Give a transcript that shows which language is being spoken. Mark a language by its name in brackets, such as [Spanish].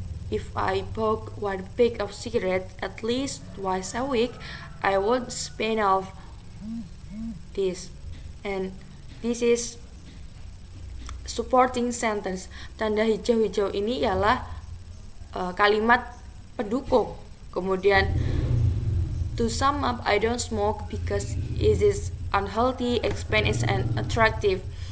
[English] If I bought one pack of cigarettes at least twice a week, I would spend off this. And this is supporting sentence. [Indonesian] Tanda hijau-hijau ini ialah kalimat pendukung. Kemudian [English] to sum up, I don't smoke because it is unhealthy, expensive, and attractive.